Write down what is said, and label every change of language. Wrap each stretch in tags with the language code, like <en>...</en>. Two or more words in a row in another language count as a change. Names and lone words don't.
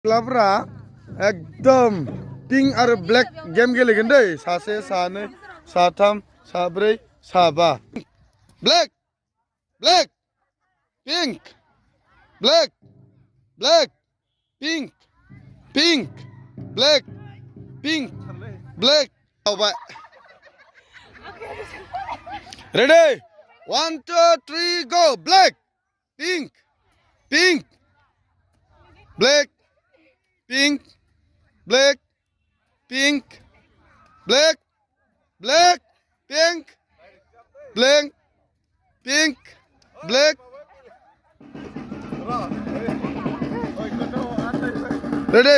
<brx>क्लाबरा एकदम पिंक आरो ब्लेक गेम गेलेगोन दै सासे सानै साथाम साब्रै साबा</brx> <en>black black pink black black pink pink black pink black</en> <brx>आवबाय</brx> <en>रेडी 1 2 3 go black pink pink black pink, black, pink, black, black, pink, black, pink, black. Ready?</en>